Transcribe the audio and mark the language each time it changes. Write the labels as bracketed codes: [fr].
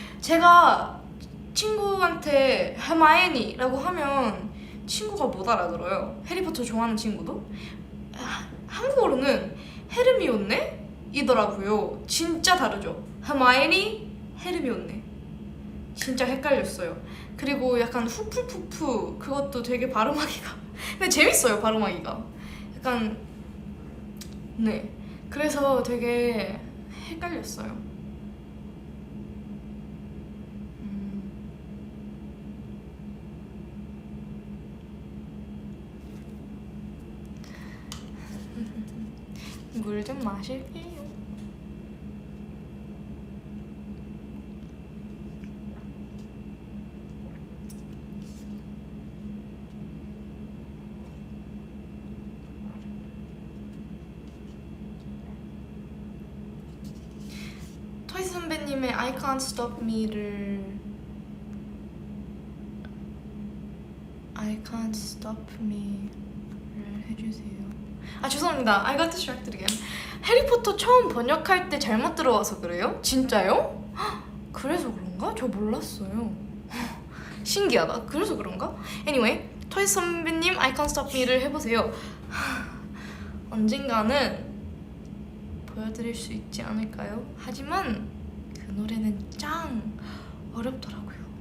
[ko] 제가 친구한테 hermione라고 하면 친구가 못 알아들어요. 해리포터 좋아하는 친구도. 한국어로는 헤르미온네? 이더라고요. 진짜 다르죠. hermione, 헤르미온네. 진짜 헷갈렸어요. 그리고 약간 후풀푸푸 그것도 되게 발음하기가 근데 재밌어요. 발음하기가 약간 네 그래서 되게 헷갈렸어요. 물 좀 마실게요. 토이스 선배님의 I Can't Stop Me를 I Can't Stop Me를 해주세요. 아 죄송합니다. [en] I got distracted again. [ko] 해리포터 처음 번역할 때 잘못 들어와서 그래요? 진짜요? 헉, 그래서 그런가? 저 몰랐어요. 신기하다. 그래서 그런가? Anyway, 토이스 선배님 I Can't Stop Me를 해보세요. 언젠가는 보여드릴 수 있지 않을까요? 하지만 그 노래는 짱 어렵더라고요.